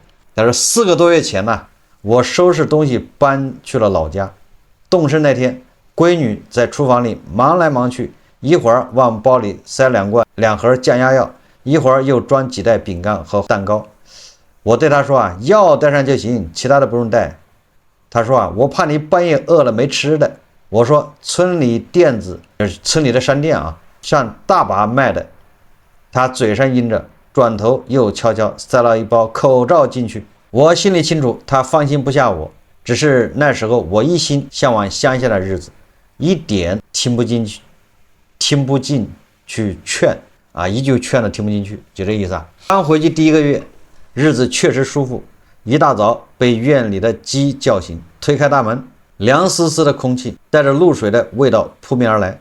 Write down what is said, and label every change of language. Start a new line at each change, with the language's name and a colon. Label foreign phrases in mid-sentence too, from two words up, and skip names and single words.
Chinese: 他說4個多月前我收拾東西搬去了老家。動身那天，閨女在廚房裡忙來忙去，一會兒往包裡塞2盒降壓藥，一會兒又裝幾袋餅乾和蛋糕。我對她說藥帶上就行，其他的不用帶。他說我怕你半夜餓了沒吃的。我說村裡店子，村裡的商店像大把賣的。他嘴上應着，轉頭又悄悄塞了一包口罩進去。我心裡清楚，他放心不下我，只是那時候我一心向往鄉下的日子，一點聽不進去勸一句勸都聽不進去，就這意思剛回去第1個月，日子確實舒服。一大早被院裡的雞叫醒，推開大門，涼絲絲的空氣帶着露水的味道撲面而來。